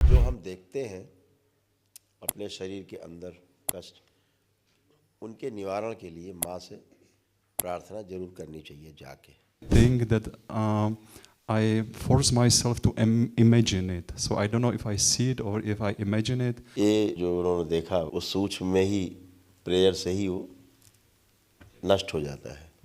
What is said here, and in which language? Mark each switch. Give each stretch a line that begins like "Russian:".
Hindi: देखते हैं अपने शरीर के अंदर कष्ट, उनके निवारण के लिए माँ से प्रार्थना जरूर करनी चाहिए जाके।
English: Think that I force myself to imagine it. So I don't know if I see it or if I imagine it.
Hindi: ये जो उन्होंने देखा उस सूक्ष्म में ही प्रेयर से ही वो नष्ट हो जाता है।